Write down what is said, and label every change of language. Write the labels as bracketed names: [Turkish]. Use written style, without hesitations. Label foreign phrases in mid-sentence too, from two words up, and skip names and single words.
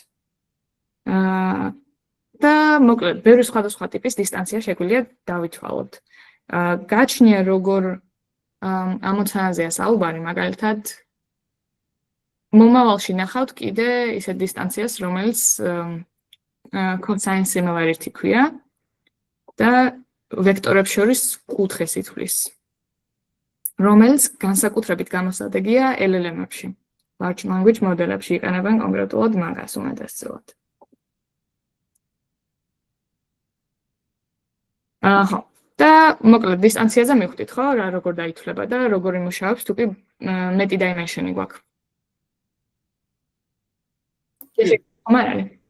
[Georgian] და მოკლედ, ბევრი სხვადასხვა ტიპის დისტანცია შეგვიძლია დავითვალოთ. გაჩნია როგორ ამოცანაზეა საუბარი, მაგალითად მომავალში ნახავთ კიდე ისეთ დისტანციას, რომელიც [English] cosine similarity [Georgian] ქვია და ვექტორებს შორის კუთხეს ითვლის, რომელიც განსაკუთრებით გამოსადეგია LLM-ებში. [English] Large language model- [Georgian] ებში იყენებენ კონკრეტულად მაგას უმეტესწილად. ხო. და მოკლედ დისტანციაზე მივხვდით, ხო, რა როგორ დაითვლება და როგორ იმუშავებს, თუ კი მეტი dimension-ი გვაქვს. ხომ არ არის?